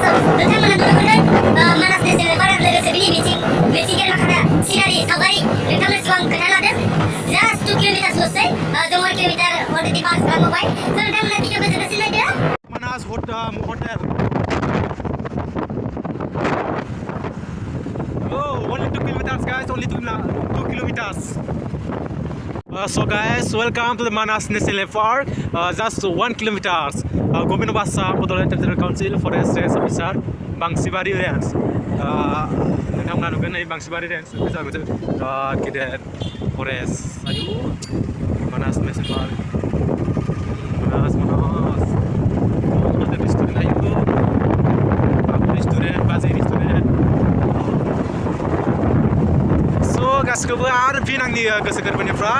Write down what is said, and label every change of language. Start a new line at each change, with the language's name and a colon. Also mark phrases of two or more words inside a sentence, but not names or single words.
Bodo: so नोंथांमोना नुनो मोनगोन Manas National Park लोगोसे बिनि मिथिंगायारि माखासे सिनारि सावगारि नोंथांमोननि सिगाङाव खोन्थाना होदों
English: just 2 kilometers
Bodo: ल'सै जों
English: 1 kilometer already pass
Bodo: खालामबाय so नोंथांमोना भिडिअखौ जोबजासिम नायदो
English: Manas hotel oh only 2 kilometers guys only 2 kilometers So guys, welcome to the Manas National Park. Just 1 kilometers. Government Basa Bodoland Territorial Council Forest Range Officer Bangsibari Range.
Bodo: नोंथांमोना नुगोन नै बांसिबारि रेन्ज जाबाय गेदेर फरेस्ट आयु मानास नेसनेल पार्क मानास रेस्टुरेन्ट आयु रेस्टुरेन्ट बाजै रेस्टुरेन्ट स' गासिखौबो आरो फिन आंनि गोसो गोरबोनिफ्राय